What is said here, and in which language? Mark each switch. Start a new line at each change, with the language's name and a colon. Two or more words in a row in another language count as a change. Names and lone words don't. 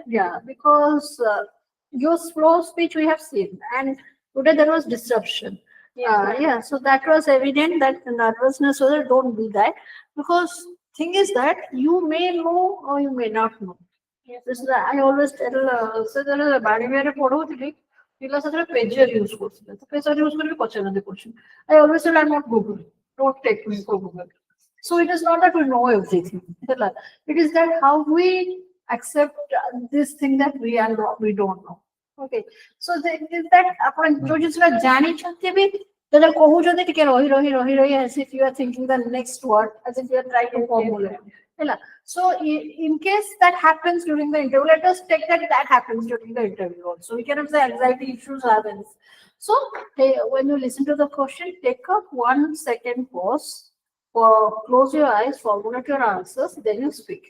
English: Yeah, because your slow speech we have seen, and today there was disruption. Yes, Yeah, so that was evident that the nervousness was there. Don't be that, because thing is that you may know or you may not know. Yes, This is I always tell. So there is a barrier
Odia: ପଢଉଥିଲି ପିଲା ସେଥିରେ
English: pager use
Odia: କରୁଥିଲେ ତ
English: pager use
Odia: କରିକି ପଚାରନ୍ତି
English: question. I always say I'm not Google. Don't take me for Google. So it is not that we know everything. It is that how we accept this thing that we are not, we don't know. Okay. So the, is that
Odia: ଆପଣ ଯୋଉ ଜିନିଷଟା ଜାଣିଛନ୍ତି ବି ଯେତେବେଳେ କହୁଛନ୍ତି ଟିକେ ରହି
English: as if you are thinking the next word, as if you are trying to formulate. So in case that happens during the interview, let us take that happens during the interview also. We cannot say anxiety issues happens. So when you listen to the question, take a 1 second pause, close your eyes, formulate your answers, then you speak.